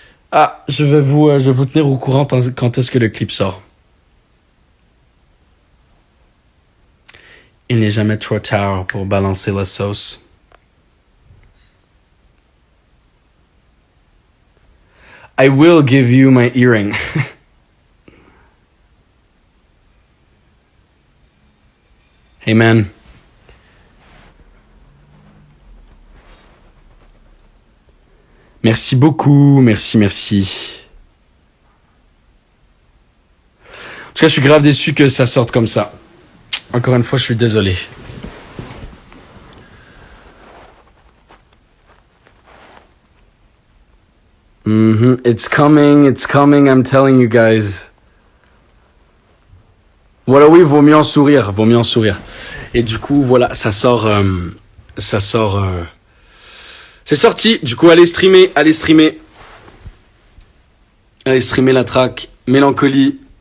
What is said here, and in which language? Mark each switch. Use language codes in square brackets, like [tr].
[fr] Ah, je vais vous tenir au courant quand est-ce que le clip sort. Il n'est jamais trop tard pour balancer la sauce. [en] I will give you my earring. Hey man. [fr] Merci beaucoup, merci. En tout cas, je suis grave déçu que ça sorte comme ça. Encore une fois, je suis désolé. [en] It's coming, I'm telling you guys. [fr] Voilà, oui, vaut mieux en sourire. Et du coup, voilà, ça sort... C'est sorti, du coup, allez streamer la track Mélancolie.